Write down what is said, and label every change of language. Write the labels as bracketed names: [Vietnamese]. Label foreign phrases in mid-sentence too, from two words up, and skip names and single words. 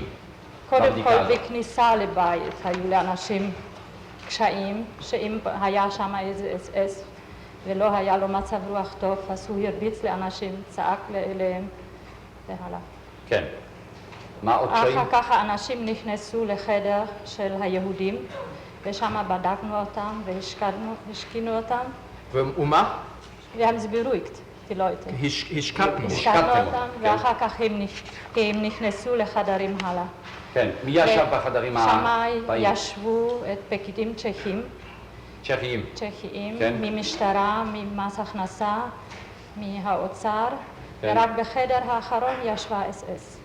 [Hebrew] קודם כל, בכניסה לבית היו לאנשים קשיים, שאם היה שם איזה אס ולא היה לו מצב רוח טוב, אז הוא הרביץ לאנשים, צעק אליהם והלאה. כן. מה עוד קשיים? אחר כך האנשים נכנסו לחדר של היהודים, ושם בדקנו אותם והשכינו אותם. ומה? [German] Wir haben sie beruhigt, die Leute. [Hebrew] השקענו אותם, ואחר כך הם נכנסו לחדרים הלאה. כן, מי ישב בחדרים הבאים? שם ישבו את פקידים צ'כיים. צ'כיים, ממשטרה, ממס הכנסה, מהאוצר, ורק בחדר האחרון ישבה אס-אס.